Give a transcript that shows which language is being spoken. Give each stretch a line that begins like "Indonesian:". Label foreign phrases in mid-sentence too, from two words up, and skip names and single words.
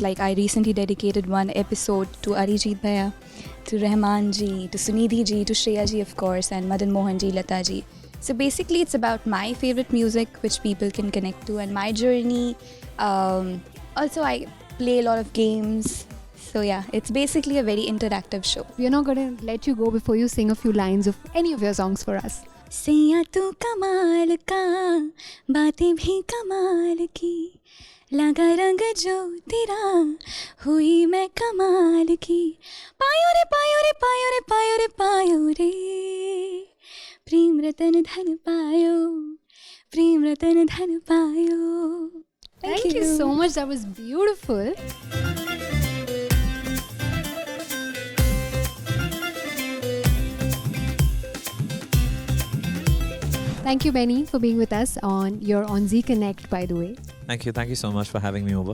English: Like I recently dedicated one episode to Arijit Bhaiya, to Rahman ji, to Sunidhi ji, to Shreya ji of course, and Madan Mohan ji, Lata ji. So basically it's about my favorite music which people can connect to and my journey. Also I play a lot of games. So yeah, it's basically a very interactive show. We're not going to let you go before you sing a few lines of any of your songs for us.
Hindi: सैया तू कमाल का बातें भी कमाल की लगा रंग जो तेरा हुई मैं कमाल की पायो रे पायो रे पायो रे पायो रे पायो रे प्रेम रतन धन पायो प्रेम रतन धन पायो.
English: Thank you so much. That was beautiful. Thank you, Benny, for being with us on Z Connect, by the way. Thank you so much for having me over.